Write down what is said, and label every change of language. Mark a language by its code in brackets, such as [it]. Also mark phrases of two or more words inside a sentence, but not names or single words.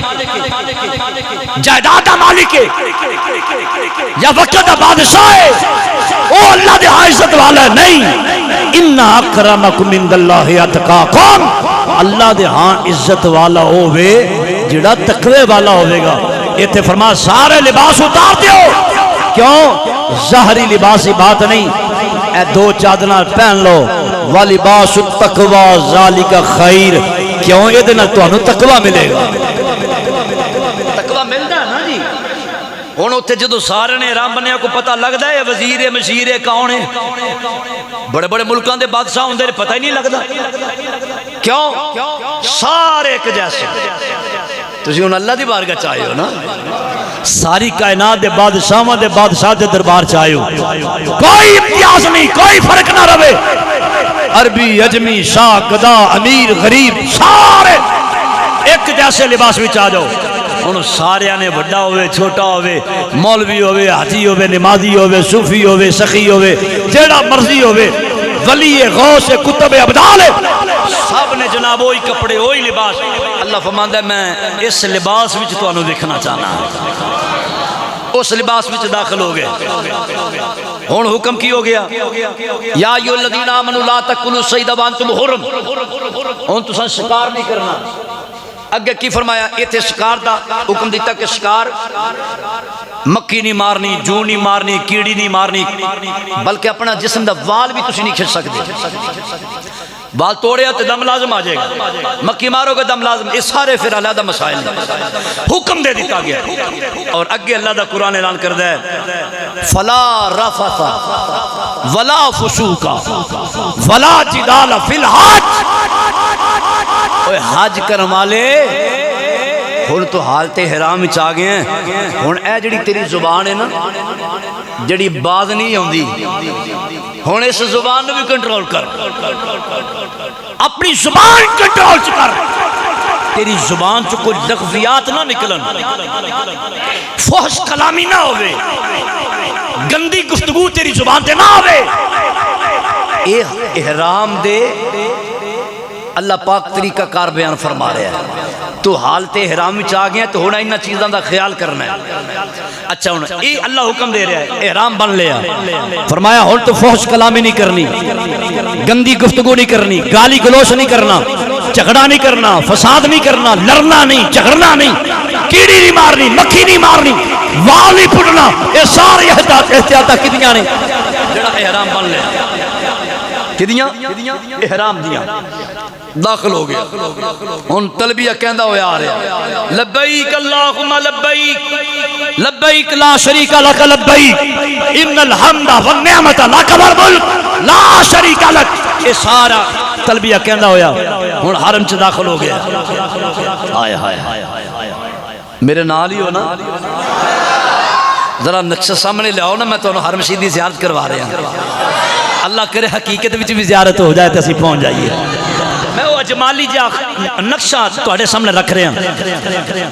[pa] جائیداد دا مالک ہے یا وقت دا بادشاہ ہے، وہ اللہ دے ہاں عزت والا ہے نہیں۔ [ar] ان اکرمکم عند اللہ اتقاکم، [pa] اللہ دے ہاں عزت والا ہووے جڑا تقوی والا ہوے گا۔ ایتھے فرما سارے لباس اتار دیو، کیوں؟ ظاہری لباسی بات نہیں، اے دو چادراں پہن لو، [ar] وَلِبَاسُ التَّقْوَى ذَلِكَ خَيْرٌ، [pa] کیوں؟ یہ دن تانوں تقوی ملے گا، تقوی ملدا ہے نا جی۔ ہن اوتھے جدوں سارے نے احرام بنیا کو پتہ لگدا ہے وزیر ہے مشیر ہے کون ہے، بڑے بڑے ملکاں دے بادشاہ ہوندے نے پتہ ہی نہیں لگدا، کیوں؟ سارے ایک جیسے۔ تسی ہن اللہ دی بارگاہ چ آئے ہو نا، ساری کائنات دے بادشاہاں دے بادشاہ دے دربار چ آئے ہو، کوئی امتیاز نہیں، کوئی فرق نہ رہے، عربی اجمی شاہ گدا امیر غریب سارے ایک جیسے لباس وچ آ جاؤ۔ ہن سارے نے بڑا ہوئے چھوٹا ہوئے، مولوی ہوئے حاجی ہوئے نمازی ہوئے صوفی ہوئے سخی ہوئے جیڑا مرضی ہوئے، ولی غوث کتب ابدال، سب نے جناب وہی کپڑے وہی لباس۔ اللہ فرماندا ہے میں اس لباس وچ تانوں دیکھنا چاہنا، اس لباس وچ داخل ہو گئے۔ ہن حکم کی ہو گیا [ar] یا ایھا الذین آمنوا لا تاکلوا الصید وانتم حرم، [pa] ہن تساں شکار نہیں کرنا۔ اگے کی فرمایا؟ ایتھے شکار دا حکم دیتا کہ شکار مکھی نہیں مارنی، جو نہیں مارنی، کیڑی نہیں مارنی، بلکہ اپنا جسم دا وال بھی تسی نہیں کھچ سکتے، وال توڑیا تو دم لازم آ جائے گا، مکھی مارو گے دم لازم، اس سارے پھر علیحدہ مسائل حکم دے دیتا گیا۔ اور اگے اللہ دا قرآن اعلان کردہ ہے [ar] فلا رفث ولا فسوق ولا جدال فی الحج، [pa] حج کرن والے ہن تو حالت حرام وچ آ گئے ہیں، ہن اے جڑی تیری زبان ہے نا جڑی باز نہیں ہوندی، ہن اس زبان نو بھی کنٹرول کر، اپنی زبان کنٹرول چ کر، تیری زبان چ کوئی لغویات نہ نکلن، فحش کلامی نہ ہوئے، گندی گفتگو تیری زبان تے نہ ہوئے۔ اے احرام دے اللہ پاک طریقہ کار بیان فرما رہا ہے، تو حالت احرام وچ آ گیا تو ہونا انہاں چیزاں دا خیال کرنا ہے۔ اچھا ہن اے اللہ حکم دے رہا ہے، احرام بن لیا، فرمایا ہن تو فحش کلامی نہیں کرنی، گندی گفتگو نہیں کرنی، گالی گلوچ نہیں کرنا، جھگڑا نہیں کرنا، فساد نہیں کرنا، لڑنا نہیں، جھگڑنا نہیں، کیڑی نہیں مارنی، مکھی نہیں مارنی، وال نہیں پھٹنا، یہ ساری احتیاطاں کتنیاں نے جڑا احرام بن لیا، کدیاں احرام دیاں داخل ہو گیا۔ ان تلبیہ کہندہ ہویا آ رہا [ar] لبیک اللہم لبیک لبیک لا شریک لک لبیک ان الحمد والنعمت لک والملک لا شریک لک، [pa] یہ سارا تلبیہ کہندہ ہویا ہن حرم چ داخل ہو گیا۔ ہائے ہائے میرے نال ہی ہو نا، ذرا نقشہ سامنے لے آؤ نا، میں تو حرم شریف دی زیارت کروا رہا ہوں، اللہ کرے حقیقت وچ بھی زیارت ہو جائے تو اسی پہنچ جائیے۔ میں وہ اجمالی جا نقشہ تواڈے سامنے رکھ رہا ہوں۔